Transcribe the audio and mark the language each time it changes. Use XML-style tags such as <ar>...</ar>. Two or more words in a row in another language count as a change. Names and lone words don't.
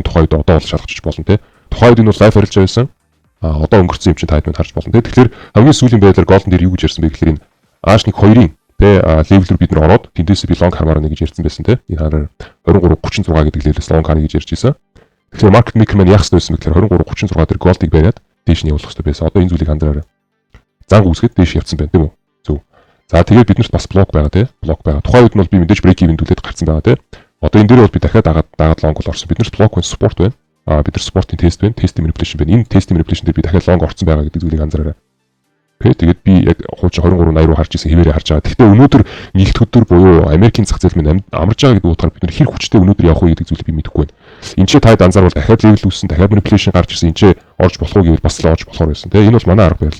<mn>тухайн үед одоо бол шалгаж болно те тухайн үед энэ бол лайв арилжаа байсан одоо өнгөрсөн юм чинь та хэд мэн харж болно те тэгэхээр хамгийн сүүлийн байдлаар голден дээр юу гэж ярьсан бэ гэхээр энэ H1 2-ын те левел рүү бид нар ороод тэндээс би long хармаар нэг гэж ярьсан байсан те энэ хараа 2336 гэдэг левелээс long харна гэж ярьж байсан тэгэхээр</mn> <en>market maker</en> <mn>маань яах ёстой байсан бэ гэхээр 2336 дээр голдыг бариад дээш нь явуулах ёстой байсан одоо энэ зүйлийг анзаараарай зан үүсгээд дээш явцсан байна тийм үү зөв. За тэгээд биднэрт бас блок байгаа тий. Блок байгаа. Тухайн үед нь бол би мэдээж</mn> <en>break even</en> <mn>төлөөд гарсан байгаа тий. Одоо энэ дээр бол би дахиад дагаад long бол орсон. Биднэрт блок байна, support байна. Бид нар support-ийн тест байна,</mn> <en>testing manipulation байна.</en> <mn>Энэ</mn> <en>testing manipulation</en> <mn>дээр би дахиад long орсон байгаа гэдэг зүйлийг анзаараарай. Окей. Тэгээд би яг хуучин 2380 руу харж исэн хിവэрээ харж байгаа. Гэхдээ өнөөдөр нэгд өдөр буюу Америкийн зах зээл минь амарч байгаа гэдэг утгаар бид нар хэр хүчтэй өнөөдөр явах вэ гэдэг зүйлийг би мэдэхгүй байна. Энд чи таад анзаарвал дахиад level үүссэн, дахиад manipulation гарч ирсэн. Энд чи орж болох уу гэвэл бас л орж болохоор байсан. Тэгээ энэ бол манай арга барил.</mn>